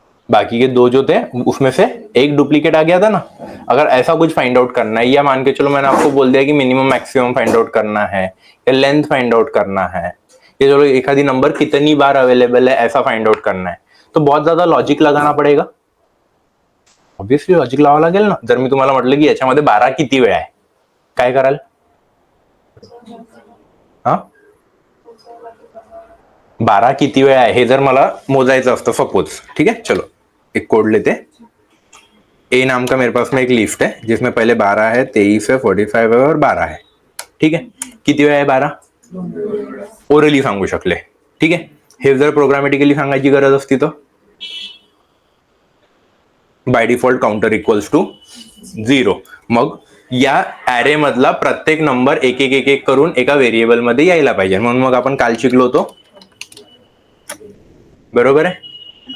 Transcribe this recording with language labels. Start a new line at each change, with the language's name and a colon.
Hindi: बाकी के 2 जो थे उसमें से एक डुप्लीकेट आ गया था ना। अगर ऐसा कुछ फाइंड आउट करना है, या मान के चलो मैंने आपको बोल दिया कि मिनिमम मैक्सिमम फाइंड आउट करना है या लेंथ फाइंड आउट करना है, ये चलो एक आधी नंबर कितनी बार अवेलेबल है ऐसा फाइंड आउट करना है, तो बहुत ज्यादा लॉजिक लगाना पडेगा।
Marathi: ऑब्वियसली लॉजिक लावावं लागेल ना। जर मी तुम्हाला म्हटलं की याच्यामध्ये 12 किती वेळा आहे, काय कराल? हा 12 किती वेळा आहे हे जर मला मोजायचं असतं सपोज,
Hindi: ठीक है, चलो एक कोड लेते। ए नाम का मेरे पास में एक लिस्ट है जिसमें पहले 12 है, 23 है, 45 है और 12 है।
Marathi: ठीक है, किती वेळा आहे 12? ओरली सांगू शकले, ठीक आहे। हे जर प्रोग्रामॅटिकली सांगायची गरज असती तर by default counter equals to 0। मग या ऍरे मधला प्रत्येक नंबर एक एक एक एक करून एका व्हेरिएबल मध्ये यायला पाहिजे, म्हणून मग आपण काल शिकलो होतो, बरोबर आहे।